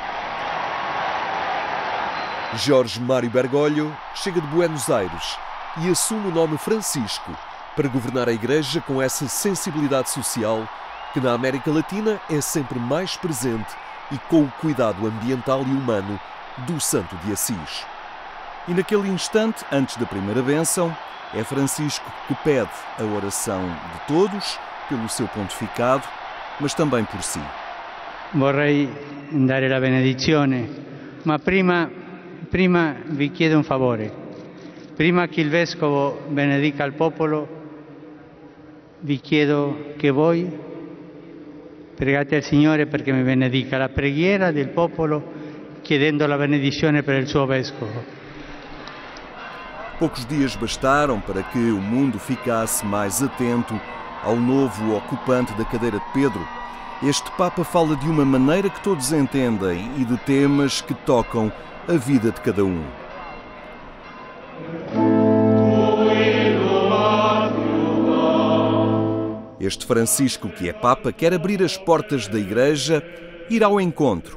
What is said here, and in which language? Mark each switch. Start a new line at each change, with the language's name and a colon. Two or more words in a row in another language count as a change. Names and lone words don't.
Portuguese: Jorge Mário Bergoglio chega de Buenos Aires e assume o nome Francisco para governar a Igreja com essa sensibilidade social que na América Latina é sempre mais presente e com o cuidado ambiental e humano do Santo de Assis. E naquele instante, antes da primeira bênção, é Francisco que pede a oração de todos, pelo seu pontificado, mas também por si.
Italian: Vorrei dare la benedizione, ma prima vi chiedo un favore. Prima che il Vescovo benedica il popolo, vi chiedo che voi pregate al Signore perché mi benedica la preghiera del popolo chiedendo la benedizione per il suo Vescovo.
Portuguese: Poucos dias bastaram para que o mundo ficasse mais atento ao novo ocupante da cadeira de Pedro. Este Papa fala de uma maneira que todos entendem e de temas que tocam a vida de cada um. Este Francisco, que é Papa, quer abrir as portas da Igreja, ir ao encontro.